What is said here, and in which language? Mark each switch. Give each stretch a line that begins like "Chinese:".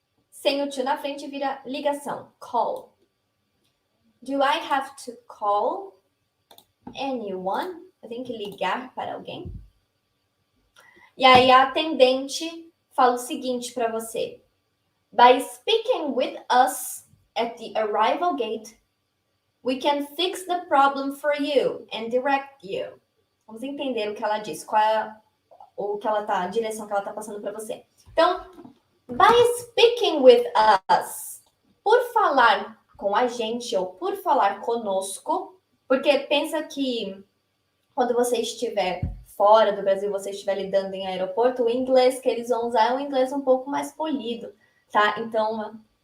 Portuguese: Sem o to na frente vira ligação.
English: Call. Do I have to call anyone?
Portuguese: Eu tenho que ligar para alguém? E aí a atendente fala o seguinte para você.
English: By speaking with us at the arrival gate, we can fix the problem for you and direct you.
Portuguese: Vamos entender o que ela diz, qual é a direção que ela está passando para você. Então,
English: by speaking with us,
Portuguese: por falar com a gente ou por falar conosco, porque pensa que quando você estiver fora do Brasil, você estiver lidando em aeroporto, o inglês que eles vão usar é um inglês um pouco mais polido, tá? Então,